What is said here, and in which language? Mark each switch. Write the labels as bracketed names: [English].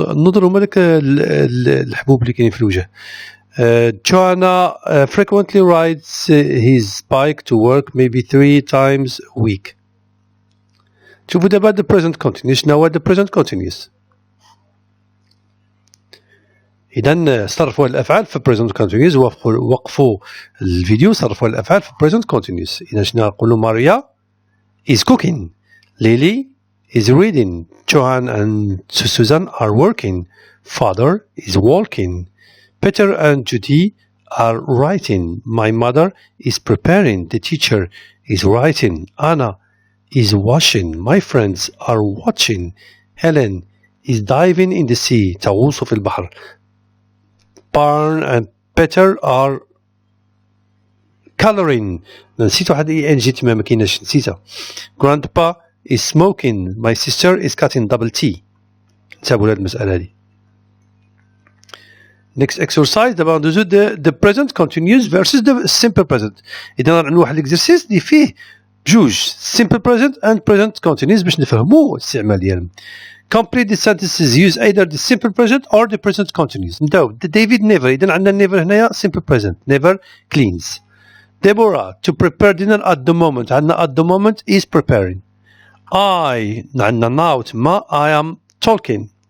[Arabic] noodle هما داك الحبوب اللي كاينين في الوجه. [English] Joanna frequently rides his bike to work maybe 3 times a week. [Arabic] شوفوا دابا the present continuous. شنو هو the present continuous؟ إذا صرفوا الأفعال في present continuous. وقفوا الفيديو صرفوا الأفعال في present continuous. إذا شنو نقولوا ماريا [English] is cooking. Lily is reading. Johan and Susan are working. Father is walking. Peter and Judy are writing. My mother is preparing. The teacher is writing. Anna is washing. My friends are watching. Helen is diving in the sea. [Arabic] تغوص في البحر. [English] Barn and Peter are coloring. [Arabic] نسيت واحد ing تما ما كايناش نسيتها. [English] Grandpa is smoking. My sister is cutting double T. [Arabic] نتابعوا هاد المسألة هادي. [English] Next exercise [Arabic] دابا ندوزو [English] the present continuous versus the simple present. [Arabic] إذا عندنا واحد الإكزرسيس اللي فيه بجوج simple present and present continuous باش نفهمو الاستعمال ديالهم. [English] Complete the sentences. Use either the simple present or the present continuous. [Arabic] نبداو [English] David never. [Arabic] إذا عندنا [English] never هنايا simple present. Never cleans. Deborah to prepare dinner at the moment. عندنا at the moment is preparing. I عندنا now تما I am talking.